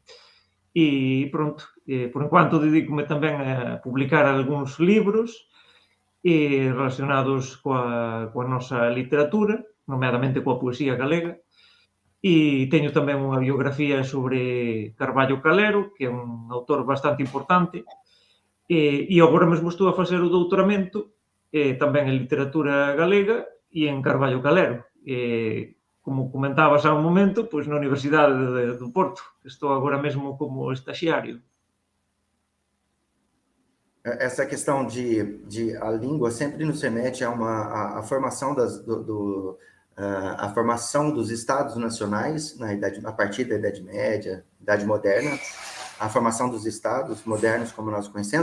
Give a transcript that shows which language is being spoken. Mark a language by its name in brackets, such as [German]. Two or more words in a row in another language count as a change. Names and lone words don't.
[Galician] E pronto, por enquanto dedícome tamén a publicar algúns libros relacionados coa nosa literatura, nomeadamente coa poesía galega, e teño tamén unha biografía sobre Carballo Calero, que é un autor bastante importante, e agora mesmo estou a facer o doutoramento tamén en literatura galega e en Carballo Calero. Como comentabas há un momento, pois na Universidade do Porto. Estou agora mesmo como estaxiario. [Portuguese] Essa questão de a língua sempre nos remete a formação a formação dos estados nacionais a partir da Idade Média, Idade Moderna, a formação dos estados modernos como nós conhecemos.